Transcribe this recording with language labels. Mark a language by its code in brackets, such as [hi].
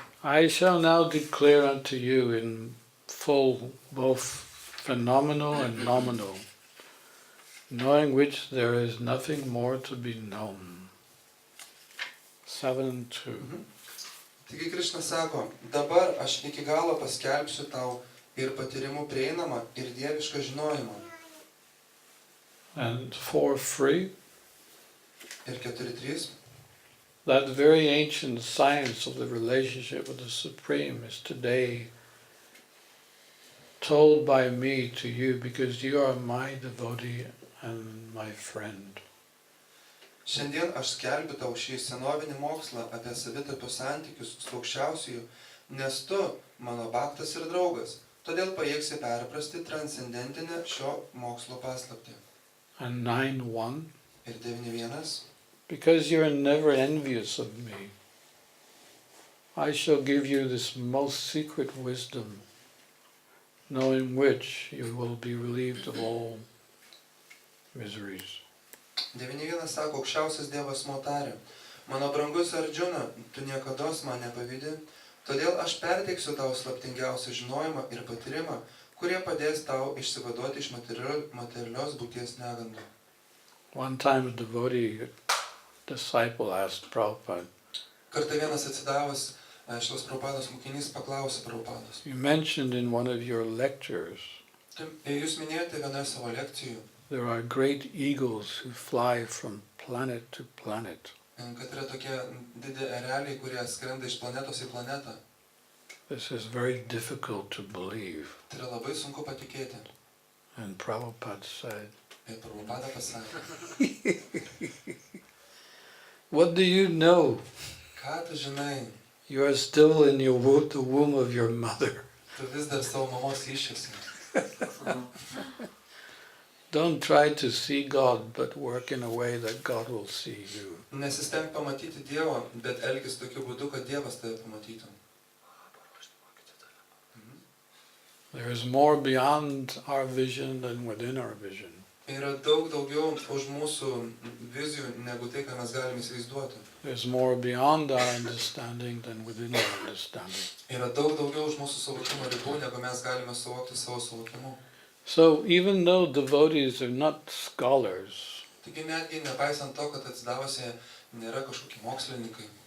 [en] I shall now declare unto you in full both phenomenal and nominal, knowing which there is nothing more to be known. 7.2. [lt] Taigi Krishna sako, dabar aš iki galo paskelbsiu tau ir patyrimų prieinamą, ir dievišką žinojimą. [en] And 4.3. [lt] Ir 4.3. [en] That very ancient science of the relationship with the Supreme is today told by me to you because you are my devotee and my friend. [lt] Šiandien aš skelbiu tau šį senovinį mokslą apie savitapio santykius su aukščiausiuoju, nes tu mano baktas ir draugas, todėl pajėgsi perprasti transcendentinę šio mokslo paslaptį. [en] And 9.1. [lt] Ir 9.1. [en] Because you are never envious of me, I shall give you this most secret wisdom, knowing which you will be relieved of all miseries. [lt] 9.1 sako, aukščiausias Dievas motarė, mano brangus Ardžuna, tu niekados man nepavydi, todėl aš perteiksiu tau slaptingiausią žinojimą ir patyrimą, kurie padės tau išsivaduoti iš materialios būties negandų. [en] One time a devotee disciple asked Prabhupada, [lt] Kartą vienas atsidavęs šios Prabhupados mokinys paklausė Prabhupados. [en] you mentioned in one of your lectures [lt] Jūs minėjote vienoje savo lekcijų, [en] there are great eagles who fly from planet to planet. [lt] kad yra tokie dideli ereliai, kurie skrenda iš planetos į planetą. [en] This is very difficult to believe. [lt] Tai yra labai sunku patikėti. [en] And Prabhupada said, [lt] Ir Prabhupada pasakė, [en] what do you know? [lt] ką tu žinai, [en] You are still in the womb of your mother. [lt] tu vis dar savo mamos įsčiose. [en] Don't try to see God, but work in a way that God will see you. [lt] Nesistenk pamatyti Dievą, bet elgis tokiu būdu, kad Dievas tave pamatytų. [en] There is more beyond our vision than within our vision. [lt] Yra daug daugiau už mūsų vizijų, negu tai, ką mes galime įsivaizduoti. [en] There's more beyond our understanding than within our understanding. [lt] Yra daug daugiau už mūsų suvokimo ribų, negu mes galime suvokti savo suvokimu. [en] So even though devotees are not scholars, [lt] Taigi netgi nepaisant to, kad atsidavusie nėra kažkokie mokslininkai,